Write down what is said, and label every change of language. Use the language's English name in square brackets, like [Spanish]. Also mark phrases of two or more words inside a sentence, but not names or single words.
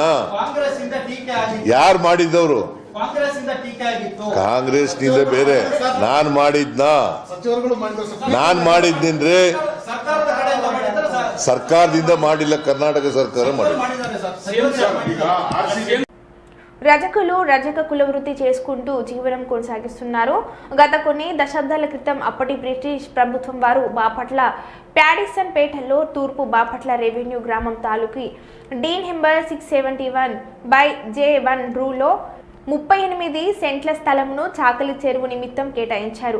[Kannada] ಯಾರು ಮಾಡಿದ್ದವರು? ಕಾಂಗ್ರೆಸ್ ನಿಂದ ಬೇರೆ. ನಾನ್ ಮಾಡಿದ್ದೇನ್ರಿ? ಸರ್ಕಾರದಿಂದ ಮಾಡಿಲ್ಲ, ಕರ್ನಾಟಕ ಸರ್ಕಾರ ಮಾಡಿಲ್ಲ. [Telugu] రజకులు రజక కులవృత్తి చేసుకుంటూ జీవనం కొనసాగిస్తున్నారు. గత కొన్ని దశాబ్దాల క్రితం అప్పటి బ్రిటిష్ ప్రభుత్వం వారు బాపట్ల ప్యాడిసన్ పేటలో తూర్పు బాపట్ల రెవెన్యూ గ్రామం తాలూకి డీన్ నెంబర్ 671/J1 రూలో 38 సెంట్ల స్థలంను చాకలి చెరువు నిమిత్తం కేటాయించారు.